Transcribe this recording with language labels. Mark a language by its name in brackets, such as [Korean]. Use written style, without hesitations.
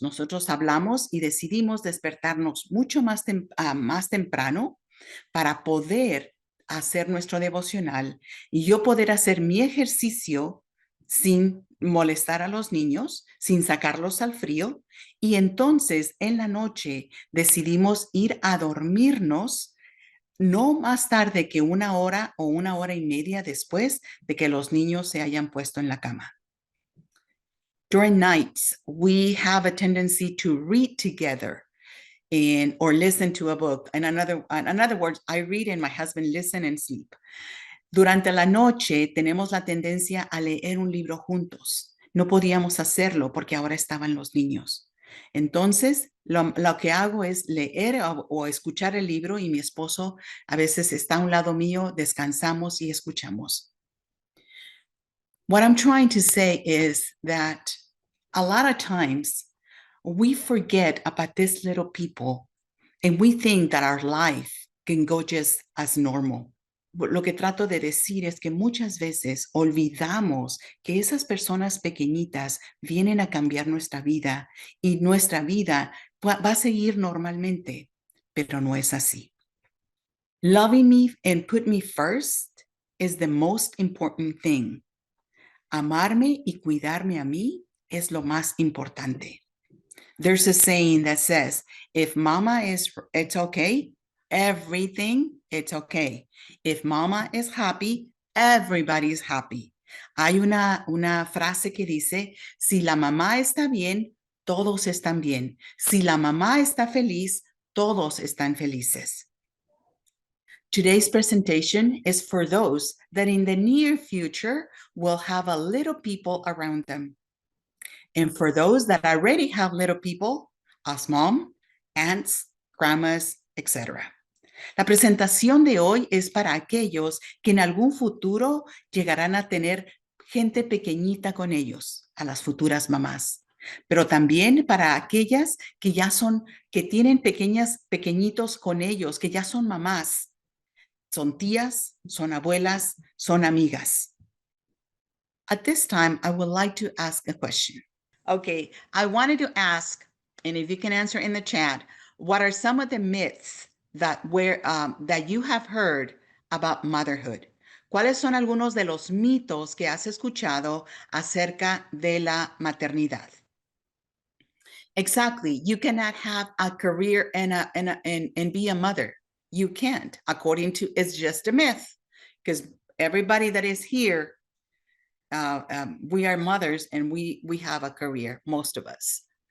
[Spanish] Nosotros hablamos y decidimos despertarnos mucho más temprano para poder hacer nuestro devocional y yo poder hacer mi ejercicio sin molestar a los niños, sin sacarlos al frío. Y entonces en la noche decidimos ir a dormirnos no más tarde que 1 hora o 1 hora y media después de que los niños se hayan puesto en la cama. [English] During nights, we have a tendency to read together or listen to a book. In other words, I read and my husband listen and sleep. [Spanish] Durante la noche tenemos la tendencia a leer un libro juntos. No podíamos hacerlo porque ahora estaban los niños. Entonces, lo que hago es leer o escuchar el libro y mi esposo a veces está a un lado mío, descansamos y escuchamos. [English] What I'm trying to say is that a lot of times we forget about these little people and we think that our life can go just as normal. [Spanish] Lo que trato de decir es que muchas veces olvidamos que esas personas pequeñitas vienen a cambiar nuestra vida y nuestra vida va a seguir normalmente, pero no es así. [English] Loving me and put me first is the most important thing. [Spanish] Amarme y cuidarme a mí es lo más importante. [English] There's a saying that says, if mama it's okay, everything, it's okay. If mama is happy, everybody's happy. [Spanish] Hay una frase que dice, si la mamá está bien, todos están bien. Si la mamá está feliz, todos están felices. [English] Today's presentation is for those that in the near future will have a little people around them. And for those that already have little people, as mom, aunts, grandmas, etc. [Spanish] La presentación de hoy es para aquellos que en algún futuro llegarán a tener gente pequeñita con ellos, a las futuras mamás. Pero también para aquellas que tienen pequeñitos con ellos, que ya son mamás. Son tías, son abuelas, son amigas. [English] At this time, I would like to ask a question. Okay, I wanted to ask, and if you can answer in the chat, what are some of the myths that you have heard about motherhood? [Spanish] ¿Cuáles son algunos de los mitos que has escuchado acerca de la maternidad? [English] Exactly, you cannot have a career and be a mother. You can't, it's just a myth, because everybody that is here, we are mothers and we have a career, most of us.